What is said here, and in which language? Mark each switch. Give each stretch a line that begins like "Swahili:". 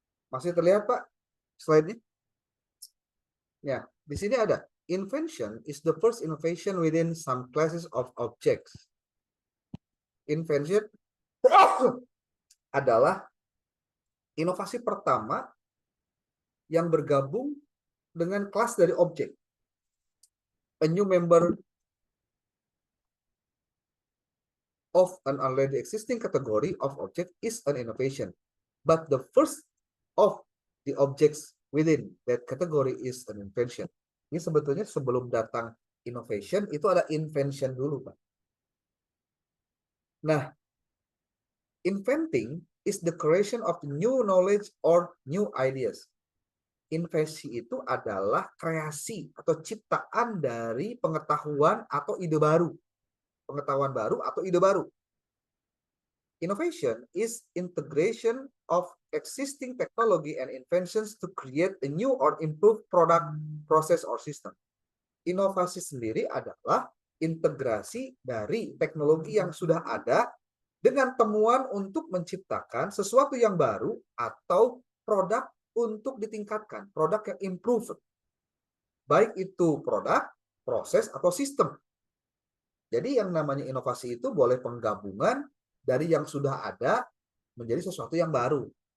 Indonesian: Masih terlihat, Pak, slide-nya? Ya, di sini ada.
English: Invention is the first innovation within some classes of objects.
Indonesian: Invention adalah inovasi pertama yang bergabung dengan kelas dari objek.
English: A new member of an already existing category of object is an innovation. But the first of the objects within that category is an invention.
Indonesian: Ini sebetulnya sebelum datang innovation, itu ada invention dulu, Pak.
English: Nah, inventing is the creation of new knowledge or new ideas.
Indonesian: Inventasi itu adalah kreasi atau ciptaan dari pengetahuan atau ide baru. Pengetahuan baru atau ide baru.
English: Innovation is integration of existing technology and inventions to create a new or improved product, process, or system.
Indonesian: Inovasi sendiri adalah integrasi dari teknologi yang sudah ada dengan temuan untuk menciptakan sesuatu yang baru atau produk untuk ditingkatkan, produk yang improved. Baik itu produk, proses, atau sistem. Jadi yang namanya inovasi itu boleh penggabungan dari yang sudah ada menjadi sesuatu yang baru.